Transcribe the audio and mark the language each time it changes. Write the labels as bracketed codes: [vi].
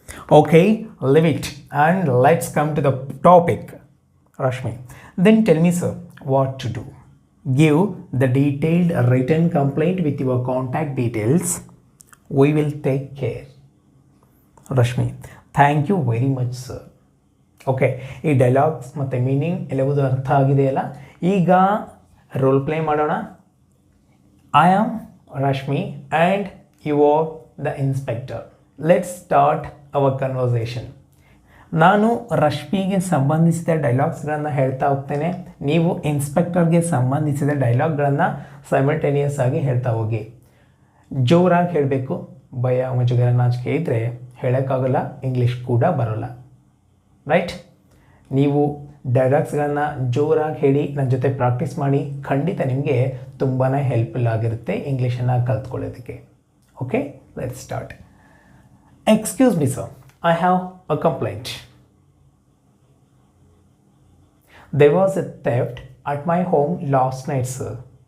[en] Okay, leave it and let's come to the topic. Rashmi, then tell me sir, what to do. Give the detailed written complaint with your contact details. We will take care. Rashmi, thank you very much sir. [kn] Okay, ಈ dialogues ಮತ್ತು meaning ಎಲ್ಲವೂ ಅರ್ಥ ಆಗಿದೆಯಲ್ಲ. ಈಗ role play ಮಾಡೋಣ. [en] I am Rashmi and you are the inspector. Let's start our conversation. [kn] ನಾನು ರಶ್ಮಿಗೆ ಸಂಬಂಧಿಸಿದ ಡೈಲಾಗ್ಸ್ಗಳನ್ನು ಹೇಳ್ತಾ ಹೋಗ್ತೇನೆ, ನೀವು ಇನ್ಸ್ಪೆಕ್ಟರ್ಗೆ ಸಂಬಂಧಿಸಿದ ಡೈಲಾಗ್ಗಳನ್ನು ಸೈಮಲ್ಟೇನಿಯಸ್ ಆಗಿ ಹೇಳ್ತಾ ಹೋಗಿ. ಜೋರಾಗಿ ಹೇಳಬೇಕು, ಭಯ ಮುಜುಗರ ನಾಚಿಕೆ ಇದ್ದರೆ ಹೇಳೋಕ್ಕಾಗಲ್ಲ, ಇಂಗ್ಲೀಷ್ ಕೂಡ ಬರೋಲ್ಲ. ರೈಟ್? ನೀವು ಡೈಲಾಗ್ಸ್ಗಳನ್ನು ಜೋರಾಗಿ ಹೇಳಿ ನನ್ನ ಜೊತೆ ಪ್ರಾಕ್ಟೀಸ್ ಮಾಡಿ, ಖಂಡಿತ ನಿಮಗೆ ತುಂಬಾ ಹೆಲ್ಪ್ಫುಲ್ ಆಗಿರುತ್ತೆ ಇಂಗ್ಲೀಷನ್ನು ಕಲ್ತ್ಕೊಳ್ಳೋದಕ್ಕೆ. [en] Okay, let's start. Excuse me sir, I have a complaint. There was a theft at my home last night, sir.